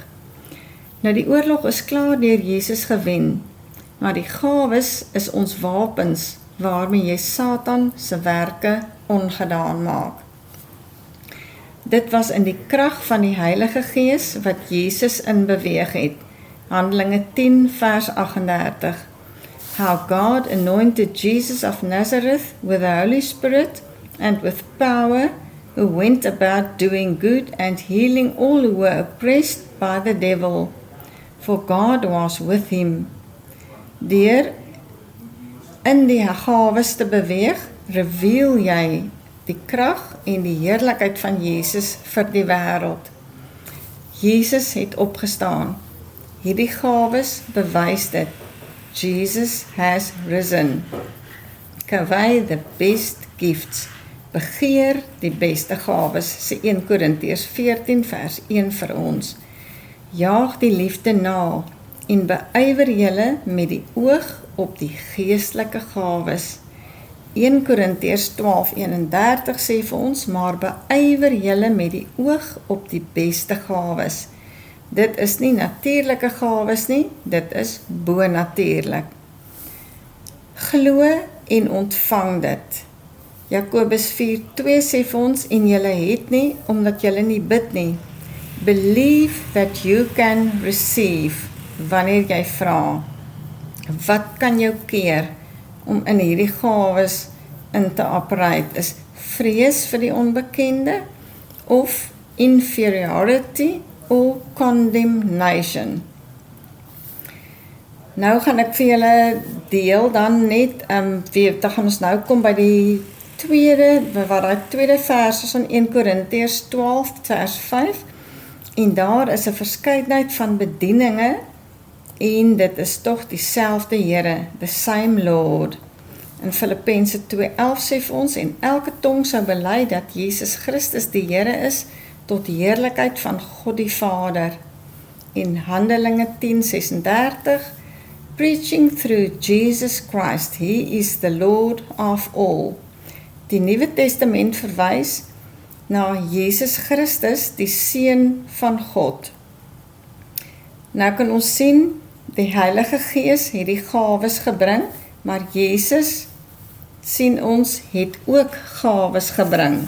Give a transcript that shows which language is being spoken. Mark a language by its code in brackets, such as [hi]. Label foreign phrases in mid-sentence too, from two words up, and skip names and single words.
[af] Nou die oorlog is klaar deur Jesus gewen, maar die gawes is ons wapens waarmee jy Satan se werke ongedaan maak. Dit was in die krag van die Heilige Gees wat Jesus in beweeg het. Handelinge 10 vers 38. [en] How God anointed Jesus of Nazareth with the Holy Spirit and with power, who went about doing good and healing all who were oppressed by the devil, for God was with him. [af] Deur in die gawes te beweeg, reveal jy die krag en die heerlikheid van Jesus vir die wêreld. Jesus het opgestaan. Hierdie gawes bewys dit. [en] Jesus has risen. Kry the best gifts. [af] Begeer die beste gawes, sê 1 Korintiërs 14 vers 1 vir ons. Jaag die liefde na en beywer julle met die oog op die geestelike gawes. 1 Korintiërs 12:31 sê vir ons, maar beywer julle met die oog op die beste gawes. Dit is nie natuurlike gawes nie, dit is bonatuurlik. Glo en ontvang dit. Jakobus 4:2 sê vir ons, en julle het nie, omdat julle nie bid nie. [en] Believe that you can receive, [af] wanneer jy vra. Wat kan jou keer om in hierdie gawes in te operate? Is vrees vir die onbekende, [en] of inferiority, or condemnation? [af] Nou gaan ek vir julle deel dan net, dan gaan ons nou kom by die tweede vers is in 1 Korintiërs 12 vers 5, en daar is 'n verskeidenheid van bedieninge, en dit is tog dieselfde Here, [en] the same Lord. [af] In Filippense 2:11 sê vir ons, en elke tong sou bely dat Jesus Christus die Here is, tot die heerlikheid van God die Vader. In Handelinge 10:36, [en] preaching through Jesus Christ, He is the Lord of all. [af] Die Nuwe Testament verwys na Jesus Christus, die Seun van God. Nou kan ons sien, die Heilige Gees het die gawes gebring, maar Jesus, sien ons, het ook gawes gebring.